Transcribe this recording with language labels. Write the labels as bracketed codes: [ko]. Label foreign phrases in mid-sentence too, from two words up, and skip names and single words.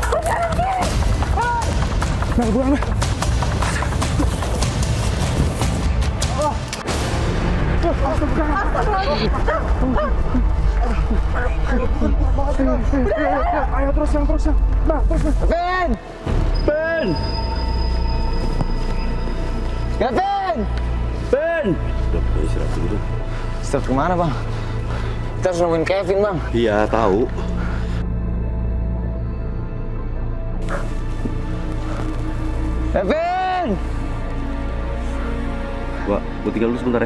[id] Mel, buruan Mel. Ayo terus yang. Nah, terus. Kevin! Ben! Kevin! Ben! Istirahat dulu. Istirahat kemana, Bang? Kita harus nemuin Kevin, Bang. Iya, tahu. Kevin! Gua tinggal dulu sebentar ya.